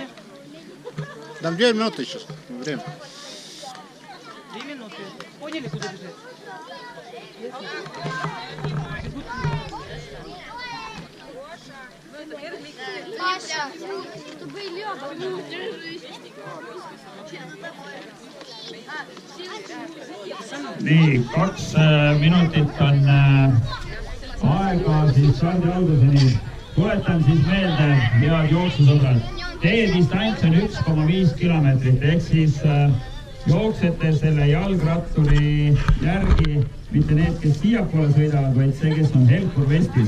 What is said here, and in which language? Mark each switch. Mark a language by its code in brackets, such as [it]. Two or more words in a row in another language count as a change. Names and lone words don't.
[ru] Там 2 минуты сейчас. Время. 2 минуты. Поняли, куда бежать? Маша, чтобы Лёва, держись. [et] Nii, 2 minutit on aega siis stardi alguseni. Tuletan siis meelde head jooksusõbrad. Teie distants on 1,5 kilomeetrit, ehk siis jooksete selle jalgratturi järgi, mitte need, kes siiapoole sõidavad, vaid see, kes on helkur vestis.